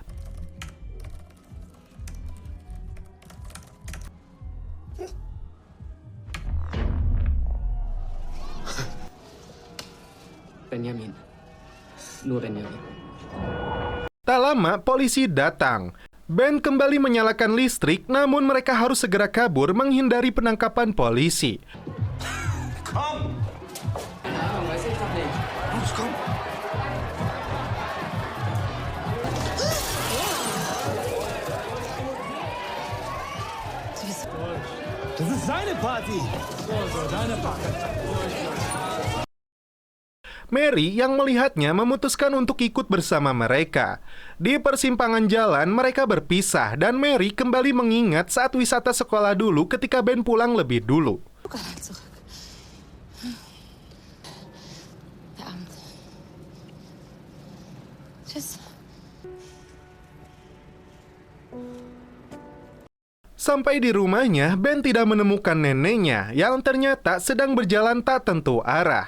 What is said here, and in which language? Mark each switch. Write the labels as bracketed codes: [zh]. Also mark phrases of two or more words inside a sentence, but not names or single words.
[de] Benjamin. Nur Benjamin. [id] Tak lama, polisi datang. Ben kembali menyalakan listrik, namun mereka harus segera kabur menghindari penangkapan polisi. [de] Komm! Weiß ich doch nicht. Los, komm! Das ist seine Party! So, deine Party. [id] Mary yang melihatnya memutuskan untuk ikut bersama mereka. Di persimpangan jalan, mereka berpisah dan Mary kembali mengingat saat wisata sekolah dulu ketika Ben pulang lebih dulu. Sampai di rumahnya, Ben tidak menemukan neneknya yang ternyata sedang berjalan tak tentu arah.